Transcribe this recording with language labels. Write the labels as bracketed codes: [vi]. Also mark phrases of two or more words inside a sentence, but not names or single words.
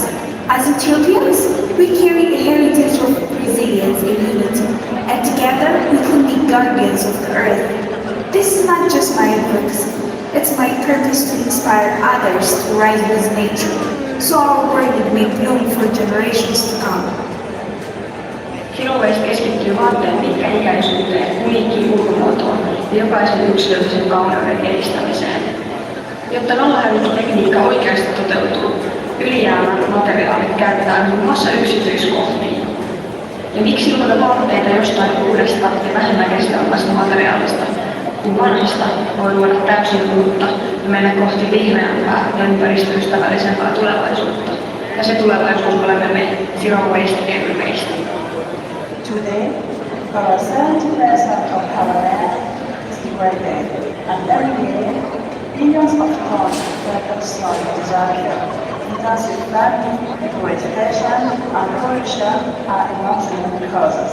[en] As Ethiopians, we carry a heritage of resilience and unity, and together we can be guardians of the earth. This is not just my advocacy, it's my purpose to inspire others to rise with nature, so our world may bloom for generations to come. Zero Waste [fi] keskittyy vaatteen pitkäikäisyyteen, uniikkiin ulkomuotoon ja jokaisen yksilöllisen kauneuden edistämiseen. Jotta nollahävikkitekniikka oikeasti toteutuu, ylijäämät materiaalit käytetään muun muassa yksityiskohtiin. Ja miksi luoda vaatteita jostain uudesta ja vähemmän kestävästä materiaalista, kun vanhasta voi luoda täysin uutta ja mennä kohti vihreämpää ja ympäristöystävällisempää tulevaisuutta. Ja se tulevaisuus olemme me, [en] Zero Waste Every Waste. Today, about 70% of our land is degraded, and every year, billions of tons of soil disappear. Intensive farming, deforestation, and pollution are among the main causes.